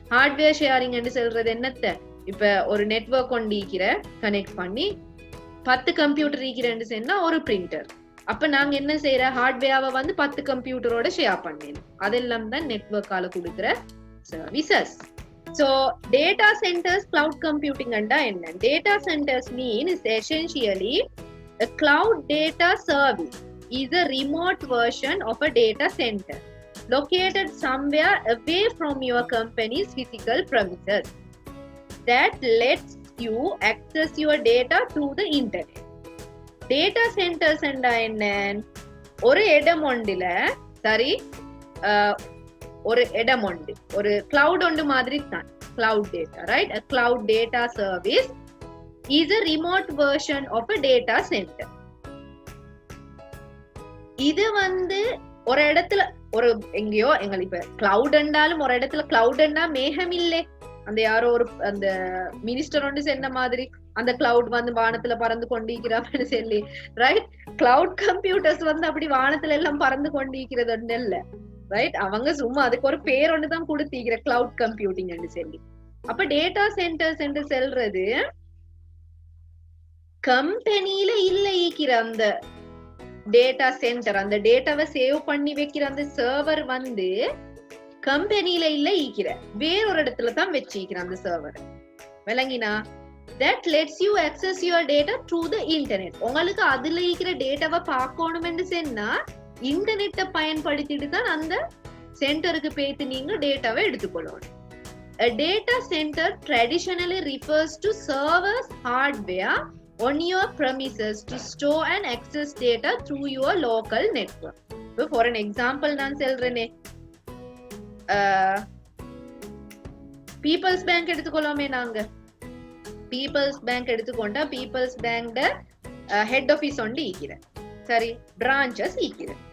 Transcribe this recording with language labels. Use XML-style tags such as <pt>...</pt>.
<ta>Hardware sharing என்று சொல்றது என்னத்த, இப்ப ஒரு நெட்வொர்க் கொண்டு இருக்கிற கனெக்ட் பண்ணி 10 கம்ப்யூட்டர் இருக்கிறேன்னு சொன்னா ஒரு பிரிண்டர். அப்ப நாங்க என்ன செய்யற, ஹார்ட்வேரை வந்து 10 கம்ப்யூட்டரோட ஷேர் பண்ணணும். அதெல்லாம் தான் நெட்வொர்க்கால கொடுக்குற services.</ta> <en>So data centers, cloud computing</en> <ta>anda enna?</ta> <en>Data centers mean is essentially a cloud data service is a remote version of a data center located somewhere away from your company's physical premises that lets you access your data through the internet.</en> <ta>Data centers anda enna? ஒரு இடம் ஒன்றுல சரி, ஒரு இடம் உண்டு, ஒரு cloud ஒன்று மாதிரி தான்</ta> <en>cloud data, right? A cloud data service is a remote version of a data center.</en> <ta>இது வந்து ஒரு இடத்துல ஒரு எங்கேயோ எங்களுக்கு இப்ப கிளவுட் என்றாலும் ஒரு இடத்துல கிளவுட்னா மேகம் இல்லை. அந்த யாரோ ஒரு அந்த மினிஸ்டர் ஒன்று சொன்ன மாதிரி அந்த கிளவுட் வந்து வானத்துல பறந்து கொண்டிருக்கிறான்னு சொல்லி, ரைட்? கிளவுட் கம்ப்யூட்டர்ஸ் வந்து அப்படி வானத்துல எல்லாம் பறந்து கொண்டிருக்கிறது ஒன்று இல்ல, ரைட்? அவங்க சும்மா அதுக்கு ஒரு பேர் ஒண்ணுதான் கொடுத்திருக்கிற கிளவுட் கம்ப்யூட்டிங் சொல்லி. அப்ப டேட்டா சென்டர்ஸ் என்று சொல்றது கம்பெனியில இல்ல ஈக்கிற அந்த டேட்டா சென்டர், அந்த டேட்டாவை சேவ் பண்ணி வைக்கிற அந்த சர்வர் வந்து கம்பெனியில இல்ல ஈக்கிற, வேறொரு இடத்துல தான் வச்சிக்கிற அந்த server. விளங்கினா?</ta> <en>that lets you access your data through the internet.</en> <ta>உங்களுக்கு அதுல ஈக்கிற டேட்டாவை பார்க்கணும்னு சொன்னா இன்டர்நெட்டை பயன்படுத்திட்டு தான் அந்த சென்டருக்கு போயிட்டு நீங்க டேட்டாவை எடுத்துக்கொள்ளணும்.</ta> <en>A data center traditionally refers to servers hardware on your premises to store and access data through your local network. So for an example</en> <ta>நான் சொல்றேனே, பீப்பிள்ஸ் பேங்க் எடுத்துக்கொள்ளாமே. நாங்க peoples bank எடுத்துக்கொண்டா peoples bank head office ஒன்று ஈக்கிற, சரி, branches ஈக்கிற.</ta>